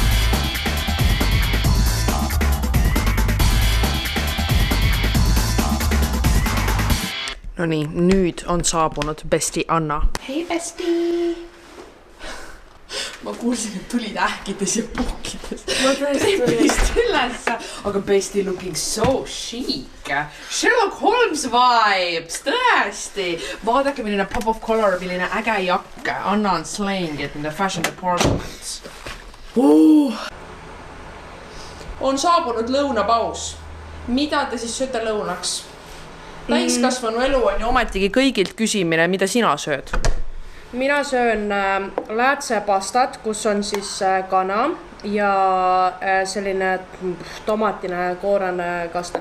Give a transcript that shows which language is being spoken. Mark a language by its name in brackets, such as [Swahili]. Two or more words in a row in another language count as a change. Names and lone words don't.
[Estonian] No nii, nüüd on saabunud Besti Anna. Hei Besti! Ma kuulsin, et tulid ähkides ja puhkides. Ma tõesti tulin. Ülesse. Aga [English] Besti looking so chic. Sherlock Holmes vibes, [Estonian] tõesti. Vaadake, milline [English] pop of color, [Estonian] milline äge jakk. [English] Anna on slaying it in the fashion department. [Estonian] On saabunud lõunapaus. Mida te siis sööte lõunaks? Täiskasvanu elu on ju ometigi kõigilt küsimine, mida sina sööd? Mina söön läätsepastat, kus on siis kana ja selline tomatine koorane kaste.